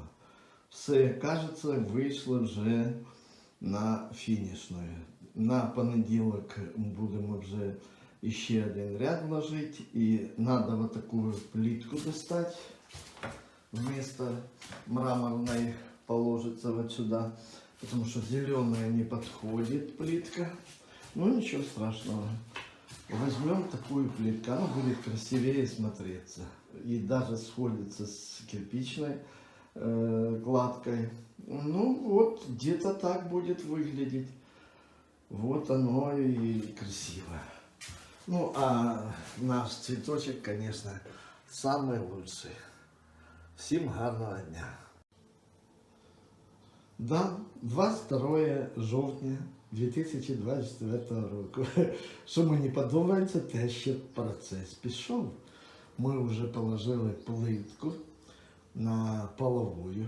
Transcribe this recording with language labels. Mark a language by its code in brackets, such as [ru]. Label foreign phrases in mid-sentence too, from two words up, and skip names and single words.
[uk] Все, кажеться, вийшло вже на фінішною. На понеділок будемо вже ще один ряд ложити. І треба вот таку плитку достати. [ru] Вместо мраморной положится вот сюда. Потому что зеленая не подходит плитка. Ну ничего страшного. Возьмем такую плитку, она будет красивее смотреться. И даже сходится с кирпичной кладкой. Ну вот, где-то так будет выглядеть. Вот оно и красиво. Ну а наш цветочек, конечно, самый лучший. [uk] Всем гарного дня. Да, 22 жовтня 2024 року. Що мені подобається, те ще процес пішов. Ми вже положили плитку на половую.